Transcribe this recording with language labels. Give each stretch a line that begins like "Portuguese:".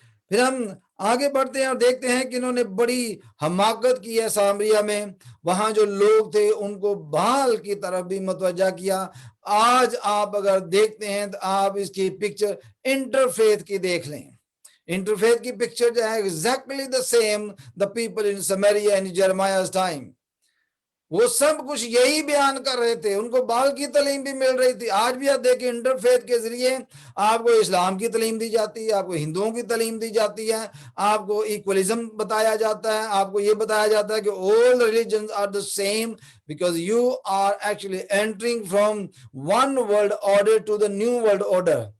Urdu: پھر ہم آگے بڑھتے ہیں اور دیکھتے ہیں کہ انہوں نے بڑی حماقت کی ہے سامریا میں. وہاں جو لوگ تھے ان کو بال کی طرف بھی متوجہ کیا. آج آپ اگر دیکھتے ہیں تو آپ اس کی پکچر انٹرفیتھ کی دیکھ لیں. انٹرفیتھ کی پکچر جو ہے
English: exactly the same the people in Samaria in Jeremiah's time.
Urdu: وہ سب کچھ یہی بیان کر رہے تھے, ان کو بال کی تعلیم بھی مل رہی تھی. آج بھی آپ دیکھیں انٹرفیتھ کے ذریعے آپ کو اسلام کی تعلیم دی جاتی ہے, آپ کو ہندوؤں کی تعلیم دی جاتی ہے, آپ کو ایکولزم بتایا جاتا ہے, آپ کو یہ بتایا جاتا ہے کہ
English: all religions are the same because you are actually entering from one world order to the new world order.